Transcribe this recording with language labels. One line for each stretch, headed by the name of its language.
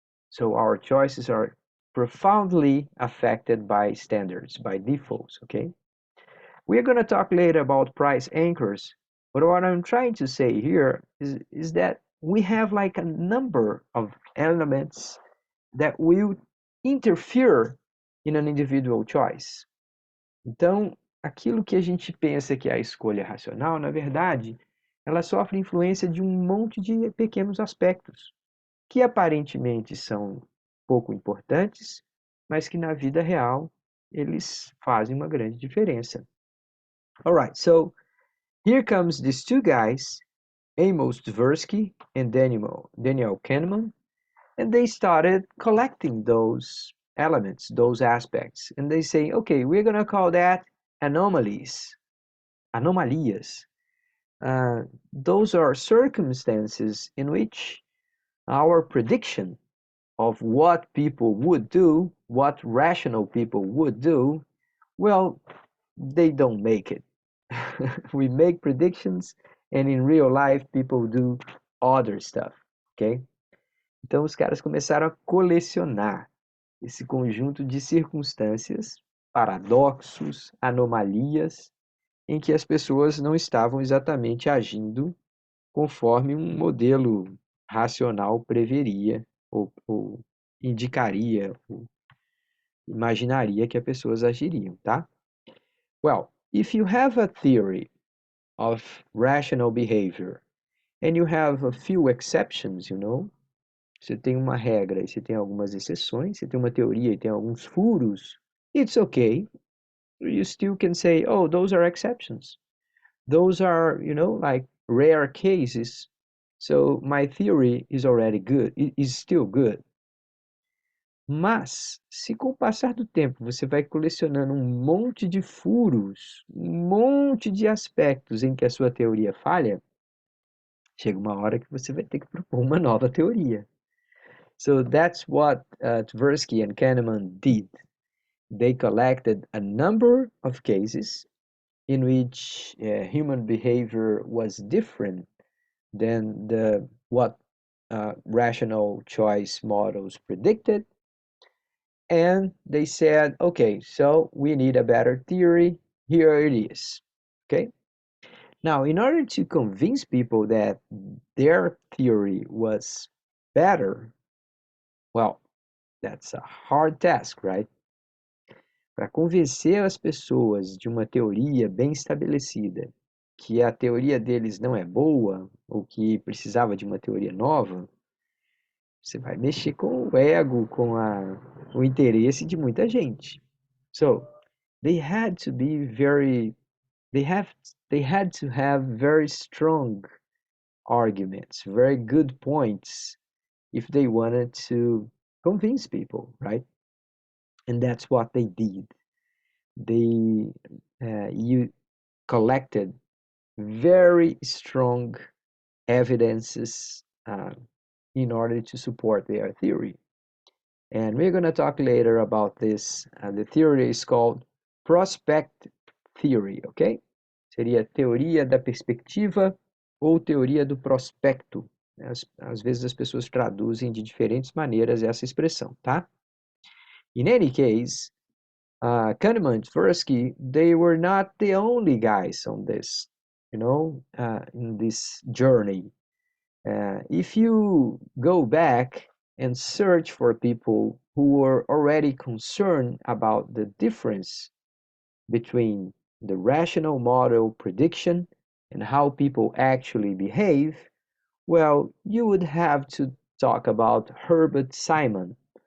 English: So our choices are profoundly affected by standards, by defaults, okay? We're going to talk later about price anchors, but what I'm trying to say here is that we have like a number of elements that will interfere in an individual choice.
Portuguese: Então, aquilo que a gente pensa que é a escolha racional, na verdade, ela sofre influência de um monte de pequenos aspectos, que aparentemente são pouco importantes, mas que na vida real eles fazem uma grande diferença.
English: Alright, so here comes these two guys, Amos Tversky and Daniel Kahneman, and they started collecting those elements, those aspects, and they say, okay, we're going to call that anomalies. Anomalias. Those are circumstances in which our prediction of what people would do, what rational people would do, well, they don't make it. We make predictions, and in real life, people do other stuff, okay?
Portuguese: Então, os caras começaram a colecionar esse conjunto de circunstâncias, paradoxos, anomalias, em que as pessoas não estavam exatamente agindo conforme um modelo racional preveria ou indicaria, ou imaginaria que as pessoas agiriam, tá?
English: Well, if you have a theory of rational behavior and you have a few exceptions,
Portuguese: você tem uma regra e você tem algumas exceções, você tem uma teoria e tem alguns furos,
English: it's okay. You still can say, oh, those are exceptions. Those are, like rare cases. So my theory is already good, is still good.
Portuguese: Mas, se com o passar do tempo você vai colecionando um monte de furos, um monte de aspectos em que a sua teoria falha, chega uma hora que você vai ter que propor uma nova teoria.
English: So that's what Tversky and Kahneman did. They collected a number of cases in which human behavior was different than what rational choice models predicted. And they said, okay, so we need a better theory. Here it is. Okay. Now, in order to convince people that their theory was better, well, that's a hard task, right?
Portuguese: Para convencer as pessoas de uma teoria bem estabelecida, que a teoria deles não é boa, ou que precisava de uma teoria nova, você vai mexer com o ego, o interesse de muita gente.
English: So, they had to be very, they have, they had to have very strong arguments, very good points, if they wanted to convince people, right? And that's what they did. They you collected very strong evidences in order to support their theory. And we're going to talk later about this. The theory is called prospect theory, ok?
Portuguese: Seria teoria da perspectiva ou teoria do prospecto. Às vezes as pessoas traduzem de diferentes maneiras essa expressão, tá?
English: In any case, Kahneman and Tversky, they were not the only guys on this, in this journey. If you go back and search for people who were already concerned about the difference between the rational model prediction and how people actually behave, well, you would have to talk about Herbert Simon.